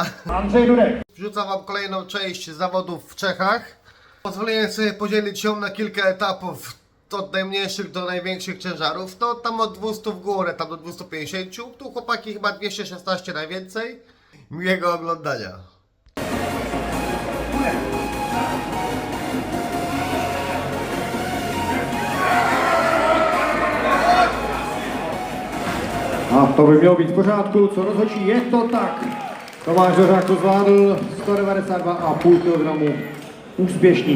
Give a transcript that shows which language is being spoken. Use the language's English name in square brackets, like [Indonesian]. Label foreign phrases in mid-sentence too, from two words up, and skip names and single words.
[Polish] Andrzej Durek. Wrzucam wam kolejną część zawodów w Czechach. Pozwolę sobie podzielić ją na kilka etapów, od najmniejszych do największych ciężarów. To tam od 200 w górę, tam do 250. Tu chłopaki chyba 216 najwięcej. Miłego oglądania. [Czech] A to by mělo být v pořádku, co rozhodčí, je to tak. Tomáš Hořák to zvládl 192,5 kg úspěšných.